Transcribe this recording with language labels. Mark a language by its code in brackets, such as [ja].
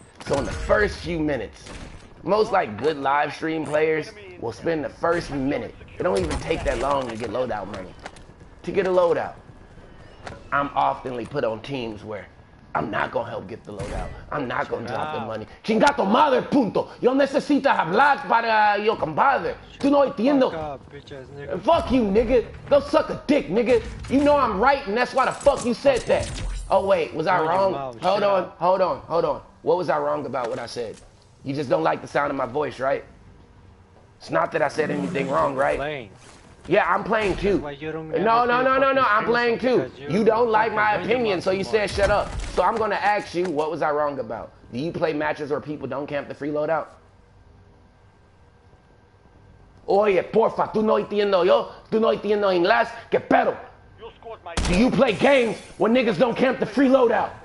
[en] So in the first few minutes, most like good live stream players will spend the first minute. It don't even take that long to get loadout money. To get a loadout, I'm oftenly put on teams where I'm not gonna help get the loadout. I'm not gonna drop the money. [es] Chingato madre, punto. Yo necesitas hablar para yo compadre. Tú no entiendo. [en] Fuck you, nigga. Go suck a dick, nigga. You know I'm right, and that's why the fuck you said that. Oh wait, was I wrong? Hold on. What was I wrong about what I said? You just don't like the sound of my voice, right? It's not that I said anything wrong, right? Yeah, I'm playing too. No, I'm playing too. You don't like my opinion, so you said shut up. So I'm gonna ask you, what was I wrong about? Do you play matches where people don't camp the free loadout? [es] Oye, porfa, tú no entiendo inglés, ¿qué pedo? [en] mate. Do you play games when niggas don't camp the free loadout?